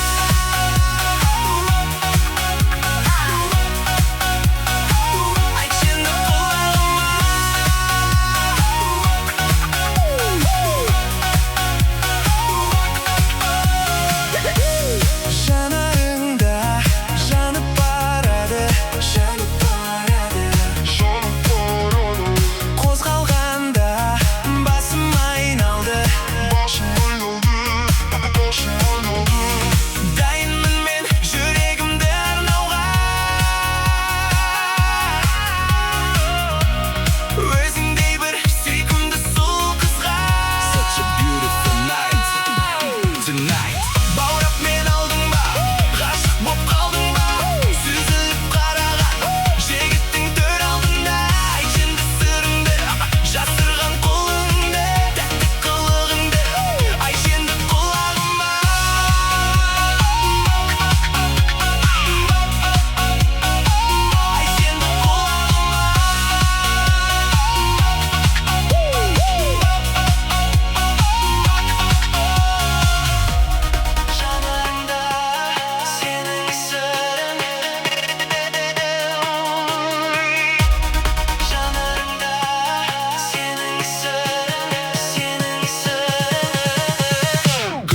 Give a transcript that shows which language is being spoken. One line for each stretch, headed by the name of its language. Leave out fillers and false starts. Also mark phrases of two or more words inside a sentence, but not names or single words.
Kazakh: Айтшы енді жанарыңда жанып барады, қозғалғанда басым айналды. Дайынмын мен жүрегімді арнауға, өзіңдей бір сүйкімді сұлу қызға.
English: Such a beautiful night tonight.
Kazakh: Баурап мен алдың ба? Ғашық боп қалдың ба? Сүзіліп қараған жігіттің төр алдында. Айтшы енді сырыңды, жасырған қолыңды, тәтті қылығыңды. Айтшы енді құлағыма. Айтшы енді жанарыңда сенің сырың, жанарыңда сенің сырың.